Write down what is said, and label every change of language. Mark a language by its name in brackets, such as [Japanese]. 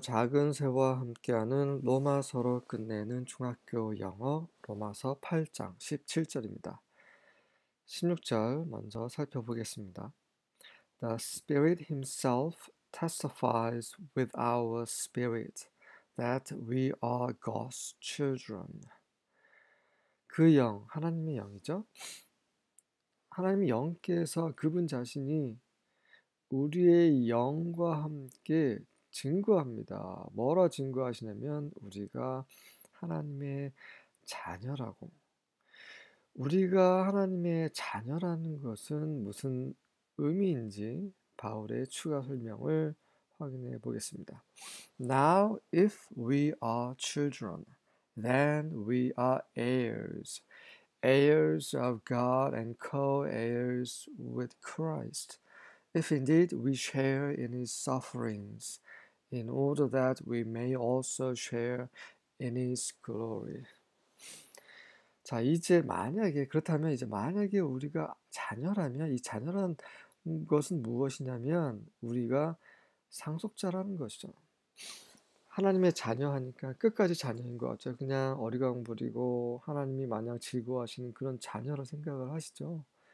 [Korean] 작은 새와 함께하는 로마서로 끝내는 중학교 영어 로마서 8장 17절입니다. 16절 먼저 살펴보겠습니다. [English] The Spirit Himself testifies with our spirit that we are God's children. [Korean] 그 영, 하나님의 영이죠. 하나님의 영께서 그분 자신이 우리의 영과 함께 증거합니다. 뭐라 증거하시냐면 우리가 하나님의 자녀라고. 우리가 하나님의 자녀라는 것은 무슨 의미인지 바울의 추가 설명을 확인해 보겠습니다. [English] Now if we are children, then we are heirs, heirs of God and co-heirs with Christ. If indeed we share in his sufferings, in order that we may also share in his glory. [Korean] 자, 이제 만약에 그렇다면 이제 만약에 우리가 자녀라면 이 자녀란 것은 무엇이냐면 우리가 상속자라는 것이죠. 하나님의 자녀 하니까 끝까지 자녀인 것 같죠. 그냥 어리광 부리고 하나님이 마냥 즐거워하시는 그런 자녀로 생각을 하시죠.